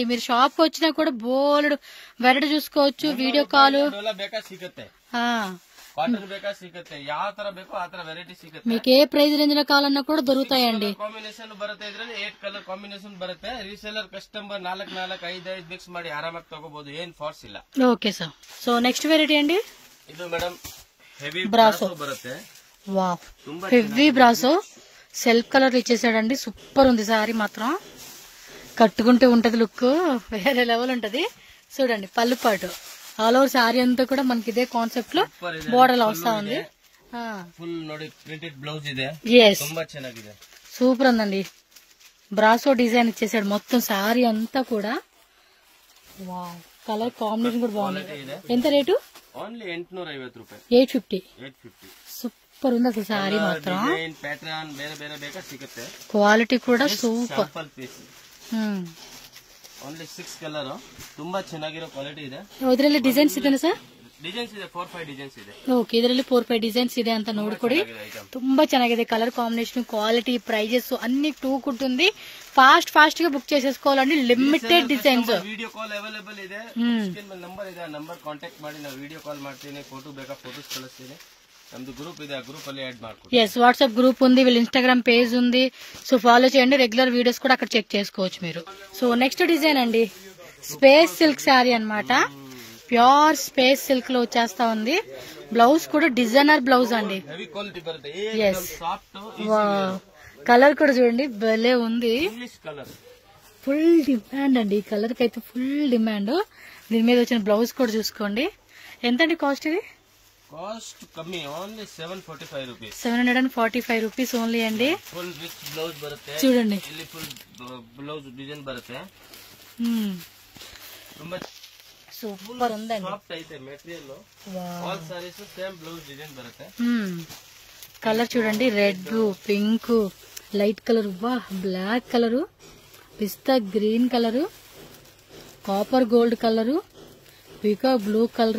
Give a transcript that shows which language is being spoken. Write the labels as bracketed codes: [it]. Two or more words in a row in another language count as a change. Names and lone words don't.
[te] మీరు షాప్ కి వచ్చినా కూడా [en] bold variety [te] చూసుకోవచ్చు. [en] video call. [kn] ಡೋಲಾ ಬೇಕಾ ಸಿಗುತ್ತೆ, కాటన్ ಬೇಕಾ ಸಿಗುತ್ತೆ, ಯಾವ ತರ ಬೇಕೋ ಆ ತರ ವೆರೈಟಿ ಸಿಗುತ್ತೆ. [te] మీకు ఏ [en] price range [te] లో కావాలన్నా కూడా దొరుకుతాయండి. [kn] ಕಾಂಬಿನೇಷನ್ ಬರುತ್ತೆ, ಇದ್ರಲ್ಲಿ 8 [en] colour combination [kn] ಬರುತ್ತೆ. [en] reseller customer [kn] 4 4 5 5 ಮಿಕ್ಸ್ ಮಾಡಿ ಆರಾಮಾಗಿ ತಗೋಬಹುದು, ಏನ್ ಫಾರ್ಸ್ ಇಲ್ಲ. [en] okay sir, so next variety [te] అండి, [kn] ಇದು [en] madam heavy [kn] బ్రాసో బರುತ್ತೆ. [te] వావ్, [en] heavy brasso self colour [te] ఇచ్చేసాడండి. సూపర్ ఉంది సారీ మాత్రం. కట్టుకుంటే ఉంటది లుక్ వేరే లెవెల్ ఉంటది. చూడండి పళ్ళు పాటు [en] all over [te] సారీ అంతా కూడా మనకి ఇదే కాన్సెప్ట్ లో బోర్డర్ వస్తా ఉంది. [kn] ఫుల్ ನೋಡಿ [en] printed blouse [kn] ಇದೆ. ತುಂಬಾ ಚೆನ್ನಾಗಿದೆ, [te] సూపర్ ఉందండి. [en] brasso design [te] ఇచ్చేసాడు మొత్తం సారీ అంతా కూడా. వావ్, [en] colour combination [te] కూడా బాగుంది. ఎంత రేటు? ఓన్లీ 850 రూపాయలు. 850. సూపర్ ఉంది అసలు సారీ మాత్రం. [kn] ಪ್ಯಾಟರ್ನ್ ಬೇರೆ ಬೇರೆ ಬೇಕಾ ಸಿಗುತ್ತೆ. [te] క్వాలిటీ కూడా సూపర్. [en] only 6 colour. [kn] ತುಂಬಾ ಚೆನ್ನಾಗಿರೋ ಕ್ವಾಲಿಟಿ ಇದೆ. ಇದರಲ್ಲಿ ಡಿಸೈನ್ಸ್ ಇದೆನಾ ಸರ್? ಡಿಸೈನ್ಸ್ ಇದೆ 4-5 ಡಿಸೈನ್ಸ್ ಇದೆ. ಓಕೆ, ಇದರಲ್ಲಿ 4-5 ಡಿಸೈನ್ಸ್ ಇದೆ ಅಂತ ನೋಡ್ಕೊಡಿ. ತುಂಬಾ ಚೆನ್ನಾಗಿದೆ [en] colour combination, quality, prices [te] అన్ని టూ ఉంటుంది. ఫాస్ట్ గా బుక్ చేసేసుకోవాలండి. [en] limited designs. video call available [kn] ಇದೆ. ಸ್ಕ್ರೀನ್ ಮೇಲೆ ನಂಬರ್ ಇದೆ, ಆ [en] number contact [kn] ಮಾಡಿ ನಾವು [en] video call [kn] ಮಾಡ್ತೀನಿ. ಫೋಟೋ ಬೇಕಾ ಫೋಟೋಸ್ ಕಳಿಸ್ತೀನಿ. ನಮ್ದು ಗ್ರೂಪ್ ಇದೆ, ಆ ಗ್ರೂಪ್ ಅಲ್ಲಿ యాడ్ ಮಾಡ್ಕೊಳ್ಳಿ. [te] yes, వాట్సాప్ గ్రూప్ ఉంది, వీళ్ళ ఇన్స్టాగ్రామ్ పేజ్ ఉంది. [en] so follow [te] చేయండి. [en] regular videos [te] కూడా అక్కడ చెక్ చేసుకోవచ్చు మీరు. [en] so next design [te] అండి, [en] space silk [te] శారీ అన్నమాట. [en] pure space silk [te] లో వచ్చేస్తా ఉంది. బ్లౌజ్ కూడా [en] designer blouse [te] అండి. [en] heavy quality [kn] బರುತ್ತೆ. [te] yes, కలర్ కూడా చూడండి భలే ఉంది. కలర్ [en] full demand [te] అండి. ఈ కలర్ కి అయితే [en] full demand. [te] దీని మీద వచ్చిన బ్లౌజ్ కూడా చూసుకోండి. ఎంతండి కాస్ట్ ఇది? కాస్ట్ కಮ್ಮಿ, [en] only 745 rupees. 745 rupees only [te] అండి. [en] full rich blouse [kn] బರುತ್ತೆ. [te] చూడండి, [kn] ಇಲ್ಲಿ [en] full blouse design [kn] ಬರುತ್ತೆ. ತುಂಬಾ [te] సూపర్ ఉందండి. సాఫ్ట్ అయితే మెటీరియల్. [en] all sarees same blouse design [te] బರುತ್ತೆ. కలర్ చూడండి, [en] red, pink, light colour, black colour, pista green colour, copper gold colour, peacock blue colour.